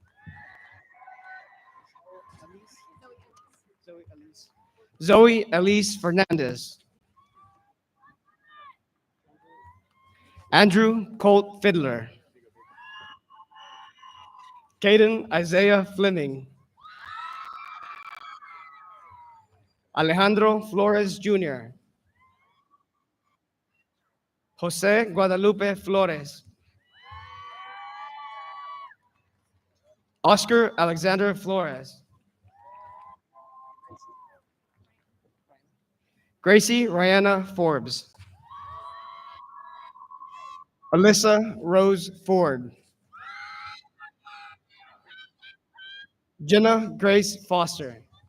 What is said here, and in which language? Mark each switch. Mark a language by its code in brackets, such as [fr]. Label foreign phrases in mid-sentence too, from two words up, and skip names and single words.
[en] Zoe Elise Fernandez. Andrew Colt Fiddler. Caden Isaiah Fleming. Alejandro Flores Jr. Jose Guadalupe Flores. Oscar Alexander Flores. Gracie Rihanna Forbes. Alyssa Rose Ford. Jenna Grace Foster.